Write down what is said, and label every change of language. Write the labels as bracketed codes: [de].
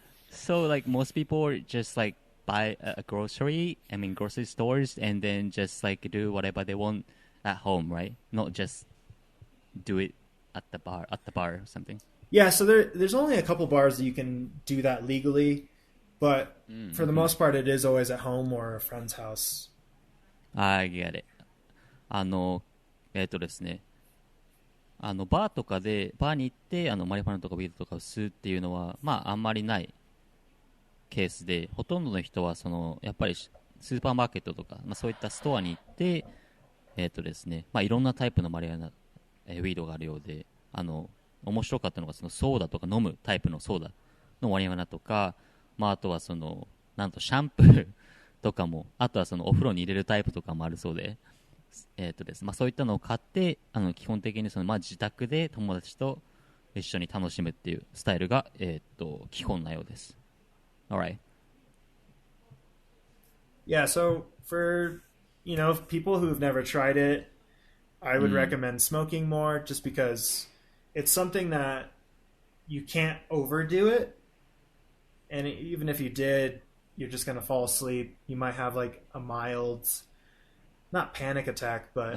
[en] So, most people just, buy a grocery stores, and then just, do whatever they want at home, right? Not just do it at the bar or something. Yeah, so there's only a couple bars that you can do that legally, but for the most part, it is always at home or a friend's house. I get it. [ja] ですね、バーに行って、マリファナとかビールとかを吸うっていうのは、あんまりないケースで、ほとんどの人は、やっぱりスーパーマーケットとか、そういったストアに行って、ですね、いろんなタイプのマリファナ、ウィードがあるようで、面白かったのが、ソーダとか飲むタイプのソーダのマリファナとか、あとはなんとシャンプーとかも、あとはお風呂に入れるタイプとかもあるそうで、ですそういったのを買って、基本的に自宅で友達と一緒に楽しむっていうスタイルが、基本なようです。 [en] Alright. Yeah, so for, people who've never tried it, I would recommend smoking more just because it's something that you can't overdo it. And even if you did, you're just going to fall asleep. You might have a mild, not panic attack, but